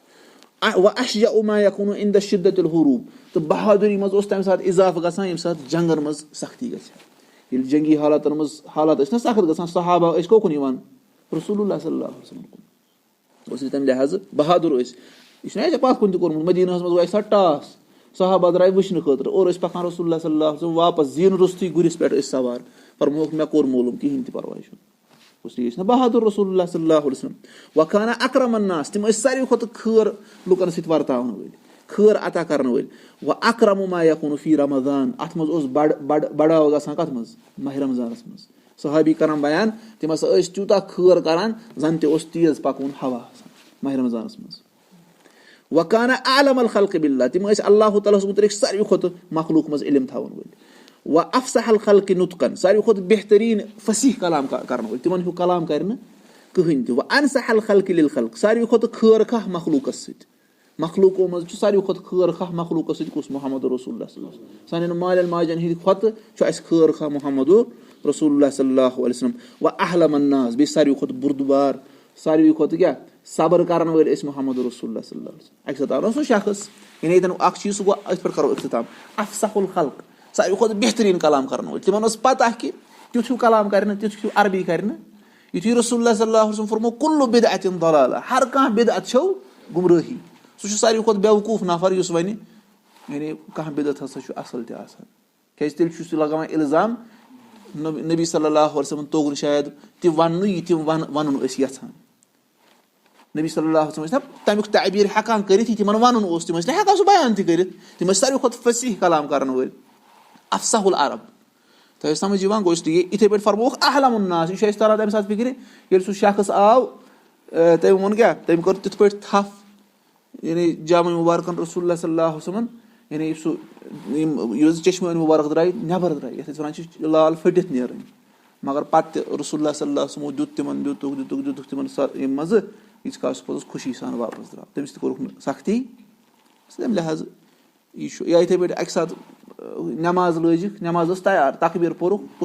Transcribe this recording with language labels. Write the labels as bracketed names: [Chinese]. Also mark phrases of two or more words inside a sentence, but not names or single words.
[Arabic] واشجع ما یکون عند شدت الحروب [Kashmiri] تہٕ بہادُری منٛز اوس تمہِ ساتہٕ اضافہٕ گژھان ییٚمہِ ساتہٕ جنگن منٛز سختی گژھِ ہا ییٚلہِ جنگی حالاتن منٛز حالات ٲسۍ نہ سخت گژھان صحابہ ٲسۍ کوکُن یِوان [Arabic] رسول اللہ صلی اللہ علیہ وسلم [Kashmiri] کُن اوس تمہِ لحاظہٕ بہادُر ٲسۍ یہِ چھُنہ اَسہِ پتھ کُن تہِ کوٚرمُت مدیٖنہس منٛز وایہِ سا ٹاس صحابہ درٛاے وٕچھنہٕ خٲطرٕ اور ٲسۍ پکان [Arabic] رسول اللہ صلی اللہ علیہ وسلم [Kashmiri] واپس زیٖنہٕ روٚستُے گُرِس پٮ۪ٹھ ٲسۍ سوار فرمووُکھ مےٚ کوٚر معلوٗم کِہینۍ تہِ پرواے چھُنہٕ اس لیے ٲسۍ نہ بہادُر [Arabic] رسول اللہ صلی اللہ علیہ وسلم وکانہ اکرم الناس [Kashmiri] تِم ٲسۍ ساروی کھۄتہٕ خٲر لُکن سۭتۍ ورتاون وٲلۍ خٲر عطا کرن وٲلۍ [Arabic] واکرم ما یکون فی رمضان [Kashmiri] اتھ منٛز اوس بڑاو گژھان کتھ منٛز ماہِ رمضانس منٛز صحابی کران بیان تِم ہسا ٲسۍ تیوٗتاہ خٲر کران زن تہِ اوس تیز پکوُن ہوا آسان ماہِ رمضانس منٛز [Arabic] وکانہ عالم الخلق باللہ [Kashmiri] تِم ٲسۍ اللہ تعالیٰ ہس مُتعلق ساروی کھۄتہٕ مخلوق منٛز علم تھاون وٲلۍ [Arabic] وافصح الخلق [Kashmiri] نُطقن ساروی کھۄتہٕ بہتریٖن فصیح کلام کرن وٲلۍ تِمن ہیوٗ کلام کرِ نہٕ کٕہٕنۍ تہِ [Arabic] وانصح الخلق للخلق [Kashmiri] ساروی کھۄتہٕ خٲر کھاہ مخلوٗقس سۭتۍ مخلوٗقو منٛز چھُ ساروی کھۄتہٕ خٲر کھاہ مخلوٗقس سۭتۍ کُس [Arabic] محمد رسول اللہ صلی اللہ علیہ وسلم [Kashmiri] سانٮ۪ن مالٮ۪ن ماجٮ۪ن ہٕنٛدِ کھۄتہٕ چھُ اَسہِ خٲر کھاہ [Arabic] محمد رسول اللہ صلی اللہ علیہ وسلم واحلم الناس [Kashmiri] بیٚیہِ ساروی کھۄتہٕ بُردُبار ساروی کھۄتہٕ کیاہ صبر کرن وٲلۍ ٲسۍ [Arabic] محمد رسول اللہ صلی اللہ علیہ وسلم [Kashmiri] اکہِ ساتہٕ آو نہ سُہ شخص یعنی ییٚتٮ۪ن اکھ چیٖز سُہ گوٚو أتھۍ پٮ۪ٹھ کرو اختتام [Arabic] افصح الخلق [Kashmiri] ساروی کھۄتہٕ بہتریٖن کلام کرن وٲلۍ تِمن ٲس پتہ کہِ تیُتھ ہیوٗ کلام کرِ نہٕ تیُتھ ہیوٗ عربی کرِ نہٕ یُتھُے [Arabic] رسول اللہ صلی اللہ علیہ وسلم [Kashmiri] فرمو [Arabic] کُلُّ بِدعۃ ضلالہ [Kashmiri] ہر کانٛہہ بدعت چھو گُمرٲہی سُہ چھُ ساروی کھۄتہٕ بیوقوٗف نفر یُس وَنہِ یعنی کانٛہہ بدعت ہسا چھُ اصل تہِ آسان کیازِ تیٚلہِ چھُ سُہ لگاوان الزام [Arabic] نبی صلی اللہ علیہ وسلم [Kashmiri] توٚگ نہٕ شاید تہِ وننہٕ یہِ تِم ونُن ٲسۍ یژھان [Arabic] نبی صلی اللہ علیہ وسلم [Kashmiri] ٲسۍ نہ تمیُک تعبیٖر ہٮ۪کان کٔرِتھ یہِ تِمن ونُن اوس تِم ٲسۍ نہ ہٮ۪کان سُہ بیان تہِ کٔرِتھ تِم ٲسۍ ساروی کھۄتہٕ فصیح کلام کرن وٲلۍ [Arabic] افصح العرب [Kashmiri] تۄہہِ ٲسۍ سمجھ یِوان گوٚو اس لیے یِتھٕے پٲٹھۍ فرمووُکھ [Arabic] احلم الناس [Kashmiri] یہِ چھُ اَسہِ تران تمہِ ساتہٕ فِکرِ ییٚلہِ سُہ شخص آو تٔمۍ ووٚن کیاہ تٔمۍ کوٚر تِتھ پٲٹھۍ تھپھ یعنی جامع مُبارکن [Arabic] رسول اللہ صلی اللہ علیہ وسلم [Kashmiri] یعنی سُہ یُس چشمہٕ مُبارک درٛاے نٮ۪بر درٛاے یتھ أسۍ وَنان چھِ لال پھٔٹِتھ نیرٕنۍ مگر پتہٕ تہِ [Arabic] رسول اللہ صلی اللہ علیہ وسلمو [Kashmiri] دیُت تِمن دِتُکھ تِمن ییٚمہِ منٛزٕ ییٖتِس کالس سُہ پوٚتُس خوشی سان واپس درٛاو تٔمِس تہِ کوٚرُکھ نہٕ سختی تمہِ لحاظہٕ یہِ چھُ یا یِتھٕے پٲٹھۍ اکہِ ساتہٕ نٮ۪ماز لٲجِکھ نٮ۪ماز ٲس تیار تقبیٖر پوٚرُکھ کُس